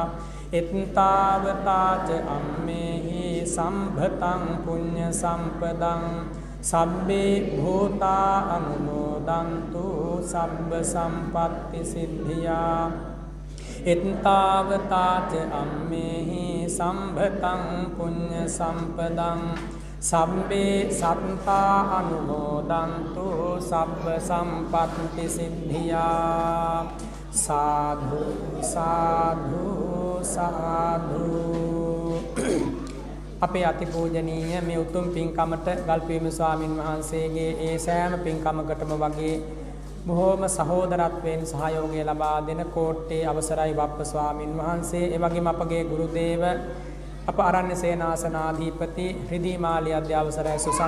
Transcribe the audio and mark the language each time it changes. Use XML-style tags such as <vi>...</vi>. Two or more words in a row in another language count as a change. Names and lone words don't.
<pi>එත්තාවතාච අම්මේහි සම්භතං පුඤ්ඤ සම්පදං සබ්බේ භූතා අනුමෝදන්තු සබ්බ සම්පත්ති සිද්ධියා. එත්තාවතාච අම්මේහි සම්භතං පුඤ්ඤ සම්පදං සබ්බේ සත්තා අනුමෝදන්තු සබ්බ සම්පත්ති සිද්ධියා. සාධු සාධු සාධු.</pi> <si>අපේ අතිපූජනීය මේ උතුම් පින්කමට ගල්පියුමේ ස්වාමින් වහන්සේගේ ඒ සෑම පින්කමකටම වගේ බොහෝම සහෝදරත්වයෙන් සහයෝගය ලබා දෙන කෝට්ටේ අවසරයි වප්ප ස්වාමින් වහන්සේ, ඒ වගේම අපගේ ගුරුදේව අප ආරණ්‍ය සේනාසනාධිපති රිදී මාලියද්ද අවසරයි සුසන්ත</si>